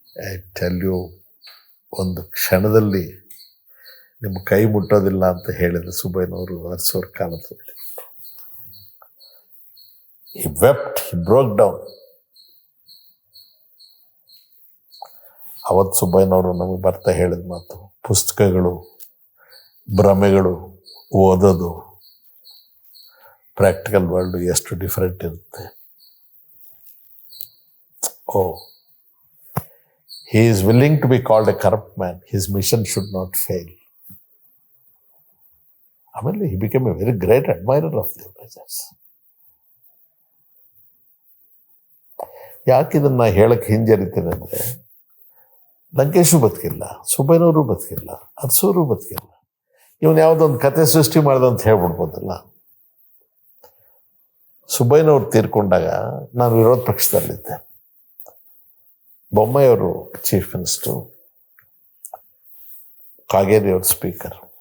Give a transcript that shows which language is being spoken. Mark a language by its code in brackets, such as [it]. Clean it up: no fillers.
[en] I tell you, [kn] ಒಂದು ಕ್ಷಣದಲ್ಲಿ ನಿಮ್ಮ ಕೈ ಮುಟ್ಟೋದಿಲ್ಲ ಅಂತ ಹೇಳಿದ ಸುಬ್ಬಯ್ಯನವರು ಅರಸೋರ್ ಕಾಲದಲ್ಲಿ [en] he wept, he broke down. [kn] ಅವತ್ತು ಸುಬ್ಬಯ್ಯನವರು ನಮಗೆ ಬರ್ತಾ ಹೇಳಿದ ಮಾತು, ಪುಸ್ತಕಗಳು, ಭ್ರಮೆಗಳು, ಓದೋದು, ಪ್ರಾಕ್ಟಿಕಲ್ ವರ್ಲ್ಡ್ ಎಷ್ಟು ಡಿಫರೆಂಟ್ ಇರುತ್ತೆ. [en] Oh, he is willing to be called a corrupt man. His mission should not fail. ಆಮೇಲೆ he became a very great admirer of the Rajas. [kn] ಯಾಕೆ ಇದನ್ನ ಹೇಳಕ್ಕೆ ಹಿಂಜರಿತೇನೆ ಅಂದರೆ, ಲಂಕೇಶು ಬದುಕಿಲ್ಲ, ಸುಬ್ಬಯ್ಯನವರು ಬದುಕಿಲ್ಲ, ಅರಸೂರು ಬದುಕಿಲ್ಲ. ಇವನು ಯಾವುದೊಂದು ಕತೆ ಸೃಷ್ಟಿ ಮಾಡ್ದಂತ ಹೇಳ್ಬಿಡ್ಬೋದಲ್ಲ. ಸುಬ್ಬಯ್ಯನವ್ರು ತೀರ್ಕೊಂಡಾಗ ನಾನು ವಿರೋಧ ಪಕ್ಷದಲ್ಲಿದ್ದೆ, ಬೊಮ್ಮಾಯಿಯವರು ಚೀಫ್ ಮಿನಿಸ್ಟರು, ಕಾಗೇರಿಯವರು ಸ್ಪೀಕರ್.